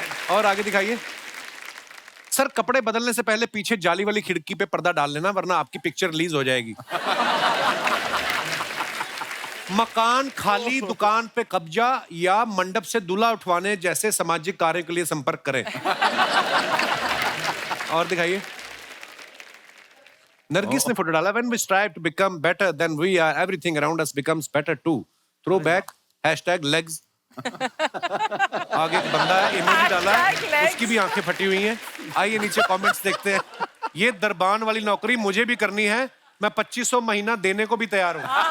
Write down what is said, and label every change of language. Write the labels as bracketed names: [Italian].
[Hindi] और आगे दिखाइए। सर, कपड़े बदलने से पहले पीछे जाली वाली खिड़की पे पर्दा डाल लेना, वरना आपकी पिक्चर रिलीज हो जाएगी। मकान खाली, दुकान पे कब्जा या मंडप से दूल्हा उठवाने जैसे सामाजिक कार्य के लिए संपर्क करें। और दिखाइए। नरगिस ने फोटो डाला, [English] when we strive to become better than we are, everything around us becomes better too. Throwback, #legs. [Hindi] आगे एक बंदा है, इमोजी डाला है, उसकी भी आंखें फटी हुई हैं। आइए नीचे कमेंट्स देखते हैं। ये दरबान वाली नौकरी मुझे भी करनी है, मैं 2500 महीना देने को भी तैयार हूं।